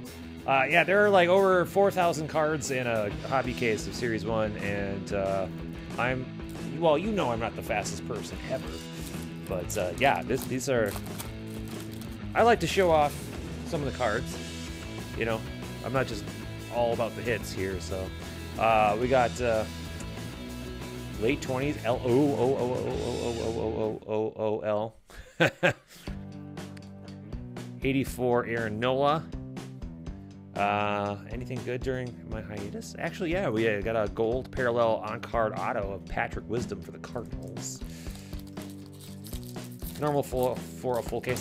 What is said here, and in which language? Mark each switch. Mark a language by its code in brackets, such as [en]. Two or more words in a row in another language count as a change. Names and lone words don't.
[en] Yeah, there are like over 4,000 cards in a hobby case of Series 1, and well, you know I'm not the fastest person ever. But yeah, these are... I like to show off some of the cards. You know, I'm not just all about the hits here, so... we got late 20s, L-O-O-O-O-O-O-O-O-O-L. 84 Aaron Nola. Anything good during my hiatus? Actually, yeah, we got a gold parallel on-card auto of Patrick Wisdom for the Cardinals. Normal for a full case.